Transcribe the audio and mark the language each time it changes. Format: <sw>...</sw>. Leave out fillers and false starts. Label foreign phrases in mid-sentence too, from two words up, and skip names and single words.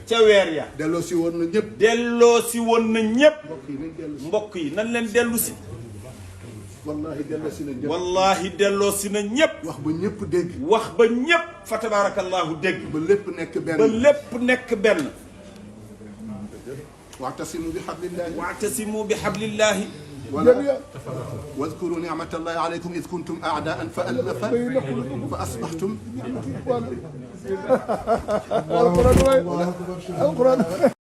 <wo>ca weer ya delloo si woon na ñëpp delloo si woon na ñépp mbokk yi nañ dellu si mbokk yi nan leen dellu si wallahi delloo si na ñëpp wallahi delloo si na ñépp wax ba ñëpp dégg wax ba ñépp fa tabarakallahu dégg ba lépp nekk benn ba lépp nekk benn</wo> <ar>واعتصموا بحبل الله واعتصموا بحبل ولا واذكروا نعمة الله عليكم إذ كنتم أعداء فألف فأصبحتم القرآن</ar>